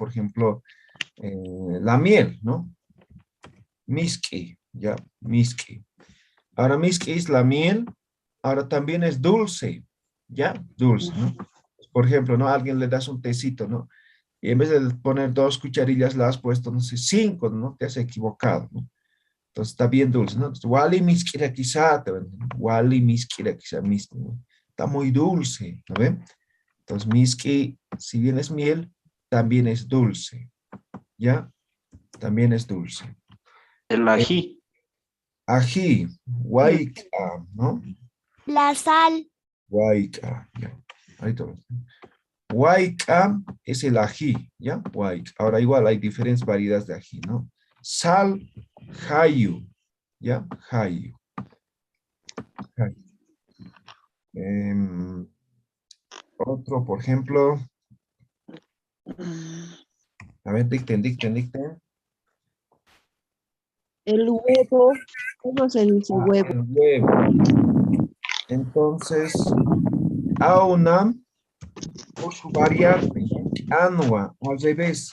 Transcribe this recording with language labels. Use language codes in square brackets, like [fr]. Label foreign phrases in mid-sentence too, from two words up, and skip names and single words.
[es] Por ejemplo, la miel, ¿no? Miski, ya, miski. Ahora miski es la miel, ahora también es dulce, ¿ya? Dulce, ¿no? Por ejemplo, ¿no? A alguien le das un tecito, ¿no? Y en vez de poner 2 cucharillas, le has puesto, no sé, 5, ¿no? Te has equivocado, ¿no? Entonces está bien dulce, ¿no? Entonces, [ay] wali miskira quizá, wali miskira quizá, miski, [es] ¿no? Está muy dulce, ¿no ven? Entonces, miski, si bien es miel, también es dulce, ¿ya? También es dulce. El Eh, ají. ají, huayca, ¿no? La sal. Huayca, ya. Ahí todo. Huayca es el ají, ¿ya? Huayca. Ahora igual hay diferentes variedades de ají, ¿no? Sal, jayu, ¿ya? Jayu. Jayu. Otro, por ejemplo, a ver, dicten. El huevo. ¿Cómo se dice huevo? El huevo. Entonces, auna por su variante, anua, al revés.